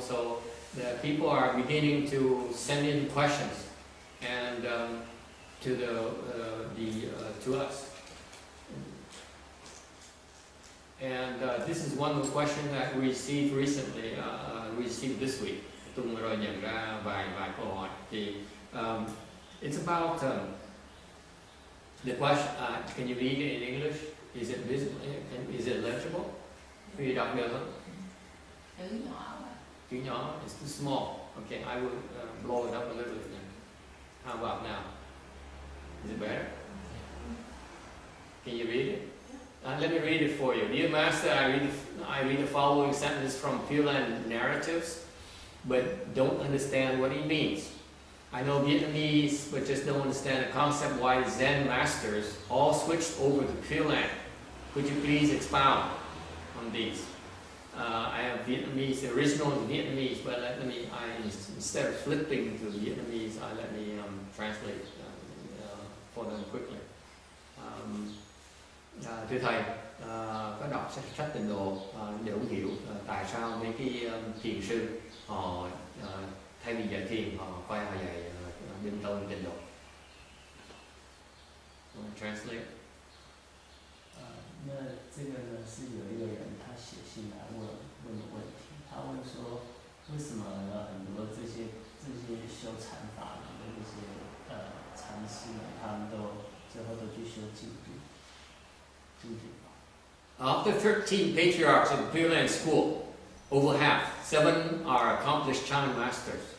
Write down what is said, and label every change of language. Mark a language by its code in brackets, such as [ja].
[en] So the people are beginning to send in questions and to us. And this is one of the questions that we received recently, received this week. [vi] Tung rồi nhận ra vài câu hỏi. [en] Thì it's about the question. Can you read it in English? Is it visible? Is it legible? Can you [vi] đọc được không? Chữ nhỏ quá. Chữ nhỏ. [en] It's too small. Okay, I will blow it up a little bit. How about now? Is it better? Can you read it? Let me read it for you. Dear Master, I read the following sentence from Pure Land Narratives, but don't understand what it means. I know Vietnamese, but just don't understand the concept why Zen masters all switched over to Pure Land. Could you please expound on these? I have Vietnamese, the original Vietnamese, but instead of flipping to Vietnamese, let me translate for them quickly. [vi] Thưa thầy, có đọc sách Tịnh Độ để ông hiểu tại sao mấy cái thiền sư họ thay vì dạy thiền họ quay họ dạy bên tông Tịnh Độ. [en] Translate. [zh] 那这个呢是有一个人他写信来问的问题，他问说为什么很多这些修禅法的这些禅师呢，他们都最后都去修净土。 [en] Of the 13 patriarchs of the Pure Land School, over half, 7 are accomplished Chan masters.